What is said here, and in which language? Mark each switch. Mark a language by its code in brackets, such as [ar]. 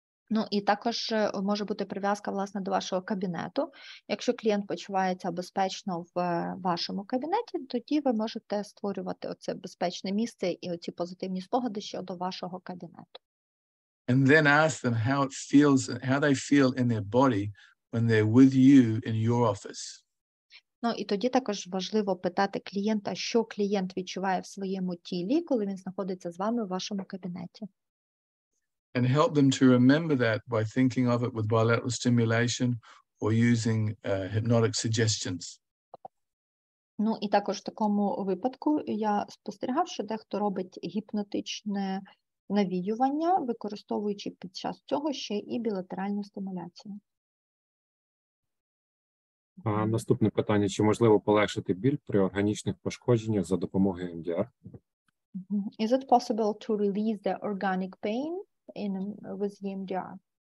[uk] Ну, і також може бути прив'язка, власне, до вашого кабінету. Якщо клієнт почувається безпечно в вашому кабінеті, тоді ви можете створювати оце безпечне місце і оці позитивні спогади щодо вашого кабінету. [en] And then ask them how they feel in their body when they're with you in your office. [uk] Ну, і тоді також важливо питати клієнта, що клієнт відчуває в своєму тілі, коли він знаходиться з вами в вашому кабінеті. [en] And help them to remember that by thinking of it with bilateral stimulation or using hypnotic suggestions. [uk] Ну, і також в такому випадку я спостерігав, що дехто робить гіпнотичне навіювання, використовуючи під час цього ще і білатеральну стимуляцію. Наступне питання. Чи можливо полегшити біль при органічних пошкодженнях за допомогою МДР? [en] Is it possible to release the organic pain with EMDR?